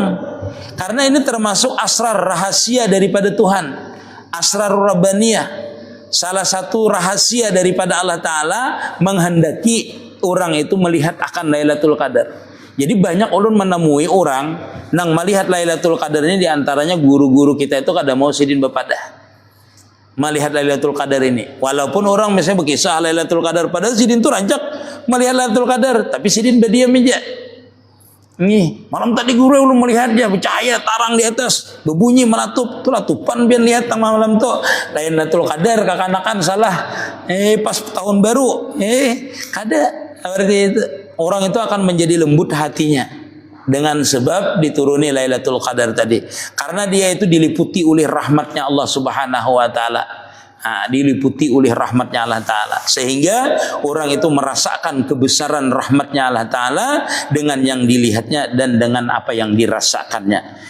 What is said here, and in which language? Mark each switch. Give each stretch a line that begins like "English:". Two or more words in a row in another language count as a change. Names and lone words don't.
Indonesian: Karena ini termasuk asrar rahasia daripada Tuhan,
Arabic: أسرار ربانية.
Indonesian: Salah satu rahasia daripada Allah Ta'ala menghendaki orang itu melihat akan Lailatul Qadar.
Banjar: Jadi banyak ulun menemui orang nang melihat Lailatul Qadar ini, diantaranya guru-guru kita itu kada mau sidin bepadah melihat Lailatul Qadar ini. Walaupun orang misalnya berkisah Lailatul Qadar, padahal sidin itu rancak melihat Lailatul Qadar, tapi sidin berdiam aja. Nih, malam tadi guru ulun melihat dia bercahaya tarang di atas, berbunyi melatup, tu latupan biar lihat tang malam tu Lailatul Qadar, kakanakan salah.
Indonesian: Pas tahun baru,
Banjar: kada seperti itu.
Indonesian: Orang itu akan menjadi lembut hatinya dengan sebab dituruni Lailatul Qadar tadi. Karena dia itu diliputi oleh rahmatnya Allah
Arabic: سبحانه وتعالى.
Indonesian: Diliputi oleh rahmatnya Allah Ta'ala. Sehingga orang itu merasakan kebesaran rahmatnya Allah Ta'ala dengan yang dilihatnya dan dengan apa yang dirasakannya.